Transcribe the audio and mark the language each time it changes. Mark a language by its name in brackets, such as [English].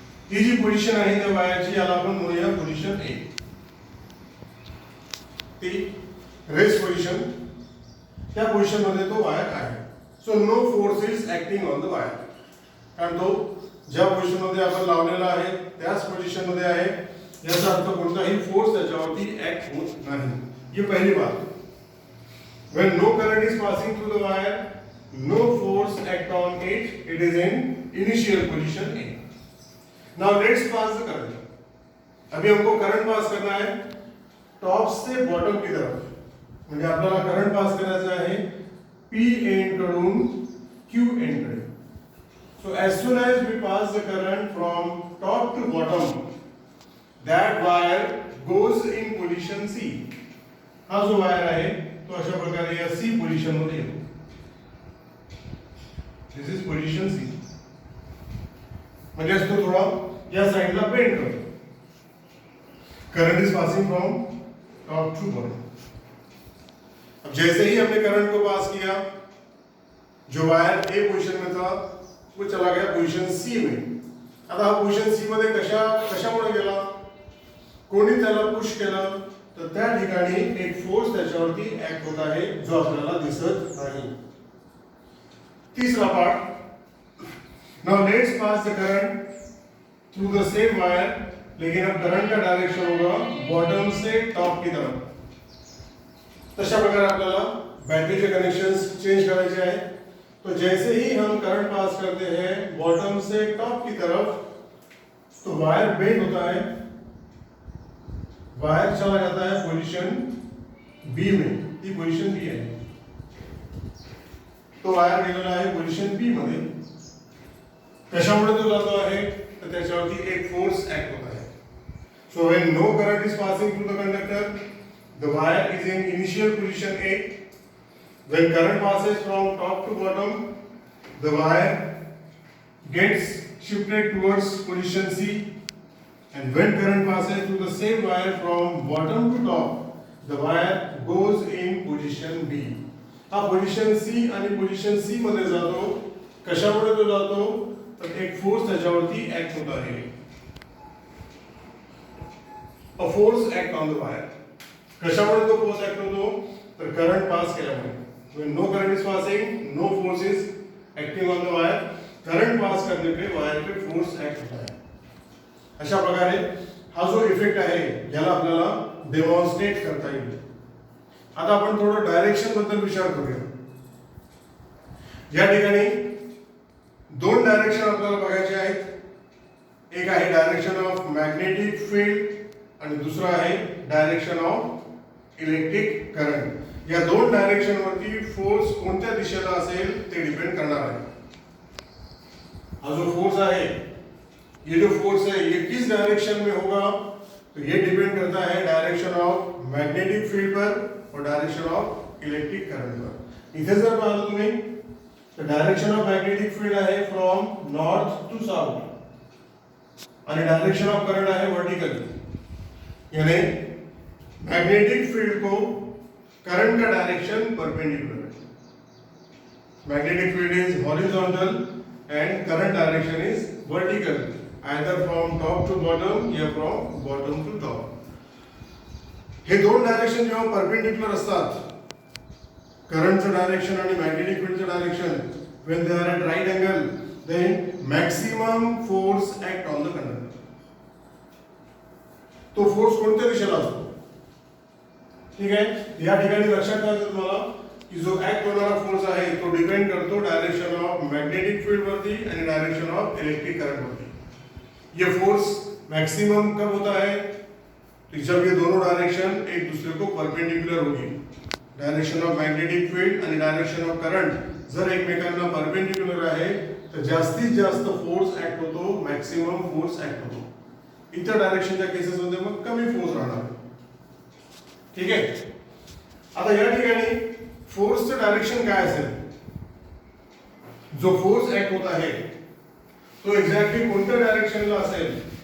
[Marathi] ही जी position आहे त्या वायरची याला आपण म्हणूया पोजीशन A. ती रेस्ट पोजीशन, त्या पोजीशन मध्ये तो वायर आहे. [English] So no force is acting on the wire. [Marathi] कारण तो ज्या पोझिशन मध्ये आपण लावलेला आहे त्याच पोझिशन मध्ये आहे, याचा अर्थ कोणताही फोर्स त्याच्यावरती ऍक्ट होत नाही. ही पहिली बात. [English] When no current is passing through the wire, no force act on it, it is in initial position A. Now let's pass the current. [Hindi] अभी हमको करंट पास करना है टॉप से बॉटम की तरफ. [Marathi] म्हणजे आपल्याला करंट पास करायचा आहे P एंड कडून Q एंड कडे. [English] So as soon as we pass the current from top to bottom, that wire goes in position C. [Marathi] हा जो वायर आहे तो अशा प्रकारे या C पोझिशन मध्ये येतो. [English] This is position C. [Marathi] म्हणजे तो थोडा या साइडला बेंड करतो. [English] Current is passing from top to bottom. [Hindi] अब जैसे ही हमने करंट को पास किया, जो वायर A पोजीशन में था वो चला गया पोजीशन C में. [Marathi] आता हा पोजीशन C मध्ये कशामुळे गेला, कोणी त्याला पुश केलं तर त्या ठिकाणी एक फोर्स त्याच्यावरती ऍक्ट होत आहे जो आपल्याला दिसत नाही. [Hindi] तीसरा part. [English] now let's pass the current through the same wire, [Hindi] लेकिन अब करंट का डायरेक्शन होगा बॉटम से टॉप की तरफ. [Marathi] तशा प्रकारे आपल्याला बैटरीचे कनेक्शंस चेंज करायचे आहे. [Hindi] तो जैसे ही हम करंट पास करते हैं बॉटम से टॉप की तरफ, तो वायर बेंड होता है वायर चला जाता है पोजीशन बी में, [Marathi] ही पोजीशन बी आहे. तो वायर गेलेला आहे पोजीशन बी मध्ये. कशामुळे तो जातो आहे तर त्याच्यावरती एक फोर्स ऍक्ट होत आहे. [English] So when no current is passing through the conductor, the wire is in initial position A. When current passes from top to bottom, the wire gets shifted towards position C, and when current passes through the same wire from bottom to top, the wire goes in position B. [Marathi] हा position C आणि position C मध्ये जातो. कशामुळे तो जातो तर एक force त्याच्यावरती ऍक्ट होत आहे. [English] A force act on the wire. [Marathi] कशामुळे तो फोर्स ऍक्ट होतो तर करंट पास केल्यामुळे. [English] when no current is passing, no force is acting on the wire. [Hindi] Current pass करने पे वायर पे फोर्स ऍक्ट होता है. [Marathi] अशा प्रकारे हा जो इफेक्ट आहे याला आपल्याला डेमॉन्स्ट्रेट करता येईल. आता आपण थोडं डायरेक्शन बद्दल विचार करूया. या ठिकाणी दोन डायरेक्शन आपल्याला बघायचे आहेत. एक आहे डायरेक्शन ऑफ मॅग्नेटिक फील्ड आणि दुसरा आहे डायरेक्शन ऑफ इलेक्ट्रिक करंट. या दोन डायरेक्शन वरती फोर्स कोणत्या दिशेला असेल ते डिपेंड करणार आहे. [Hindi] हा जो फोर्स है, ये जो फोर्स है ये किस डायरेक्शन में होगा तो ये डिपेंड करता है डायरेक्शन ऑफ मैग्नेटिक फील्ड पर और डायरेक्शन ऑफ इलेक्ट्रिक करंट पर. [Marathi] इथे जर पाहिलं तुम्ही तर डायरेक्शन ऑफ मैग्नेटिक फील्ड आहे [English] from north to south [Marathi] आणि डायरेक्शन ऑफ करंट आहे वर्टिकल. [Hindi] यानी मैग्नेटिक फील्ड को करंट का डायरेक्शन परपेंडिकुलर है. [English] Magnetic field is horizontal and current direction is vertical, either from top to bottom या from bottom to top. [Marathi] हे दोन direction जेव्हा परपेंडिकुलर असतात, करंटचं डायरेक्शन आणि magnetic फील्डचं direction, [English] when they are at right angle, then maximum force act on the conductor. [Marathi] तो force कोणत्या दिशेला असतो? ठीक आहे. या ठिकाणी लक्षात ठेवायचं तुम्हाला की जो ऍक्ट होणारा फोर्स आहे तो डिपेंड करतो डायरेक्शन ऑफ मैग्नेटिक फील्ड वरती आणि डायरेक्शन ऑफ इलेक्ट्रिक करंट वरती. [Hindi] ये फोर्स मैक्सिमम कब होता है तो जब ये दोनों डायरेक्शन एक दूसरे को परपेंडिकुलर होगी. [Marathi] डायरेक्शन ऑफ मैग्नेटिक फील्ड आणि डायरेक्शन ऑफ करंट जर एकमेकांना परपेंडिकुलर आहे तर जास्तीत जास्त फोर्स ऍक्ट होतो, मॅक्सिमम फोर्स ऍक्ट होतो. इतर डायरेक्शनच्या केसेस मध्ये मग कमी फोर्स राहणार. ठीक आहे. आता या ठिकाणी फोर्सचं डायरेक्शन काय असेल, जो फोर्स ऍक्ट होत आहे तो एक्झॅक्टली कोणत्या डायरेक्शनला असेल.